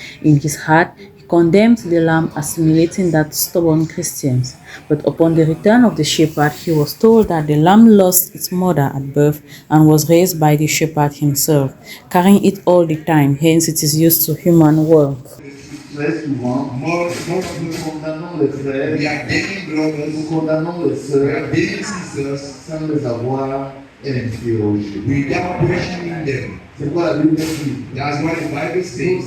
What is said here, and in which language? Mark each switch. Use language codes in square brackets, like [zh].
[en] In his heart, he condemned the lamb, assimilating that stubborn Christians. But upon the return of the shepherd, he was told that the lamb lost its mother at birth and was raised by the shepherd himself, carrying it all the time, hence it is used to human worth. [fr] Très souvent, nous condamnons les frères, nous condamnons les sœurs sans les avoir interrogés. [en] Without questioning them. [fr] C'est quoi la Bible dit? [en] That's what the Bible says.